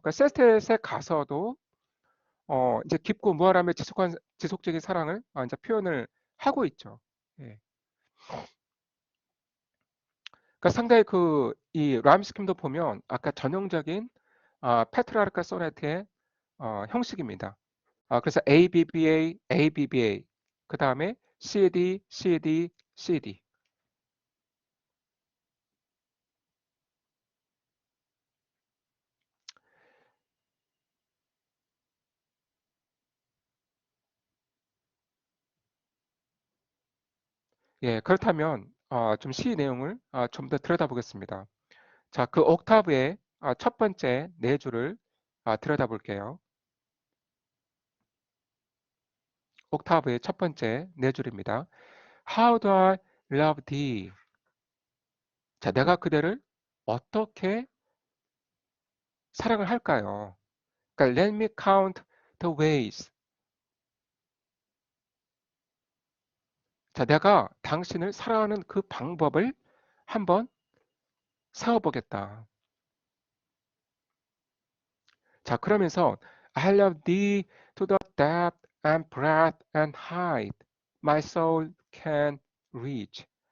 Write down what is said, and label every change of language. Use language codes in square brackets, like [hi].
[ko] 그러니까 세스텟에 가서도 이제 깊고 무한함의 지속적인 사랑을 이제 표현을 하고 있죠. 예. 그러니까 상당히 그 이 라임 스킴도 보면 아까 전형적인 페트라르카 소네트의 형식입니다. 그래서 ABBA, ABBA, 그 다음에 CD, CD, CD. 예, 그렇다면 좀 시 내용을 좀 더 들여다보겠습니다. 자, 그 옥타브의 첫 번째 네 줄을 들여다볼게요. 옥타브의 첫 번째 네 줄입니다. [en] How do I love thee? [ko] 자, 내가 그대를 어떻게 사랑을 할까요? 그러니까 [en] let me count the ways. [ko] 자, 내가 당신을 사랑하는 그 방법을 한번 세워보겠다. 자, 그러면서 [en] I love thee to the depth and breadth and height my soul can reach.